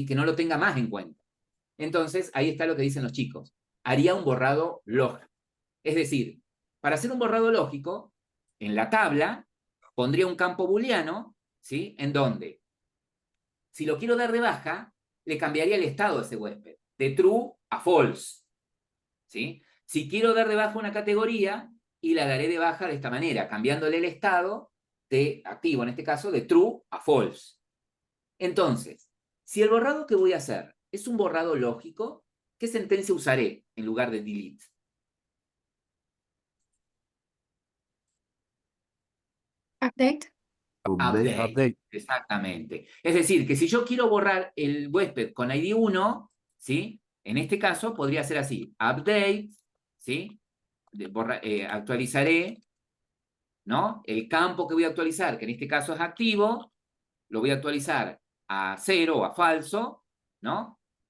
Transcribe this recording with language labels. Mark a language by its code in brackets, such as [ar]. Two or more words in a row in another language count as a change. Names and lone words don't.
[es] Que no lo tenga más en cuenta. Entonces, ahí está lo que dicen los chicos. Haría un borrado log. Es decir, para hacer un borrado lógico, en la tabla pondría un campo booleano, ¿sí? En donde, si lo quiero dar de baja, le cambiaría el estado a ese huésped, de true a false, ¿sí? Si quiero dar de baja una categoría, y la daré de baja de esta manera, cambiándole el estado de activo, en este caso, de true a false. Entonces, si el borrado que voy a hacer es un borrado lógico, ¿qué sentencia usaré en lugar de delete? Update. Update. Update. Exactamente. Es decir, que si yo quiero borrar el huésped con ID 1, ¿sí? En este caso podría ser así, update, ¿sí? Actualizaré, ¿no? El campo que voy a actualizar, que en este caso es activo, lo voy a actualizar a 0 o a falso, ¿no?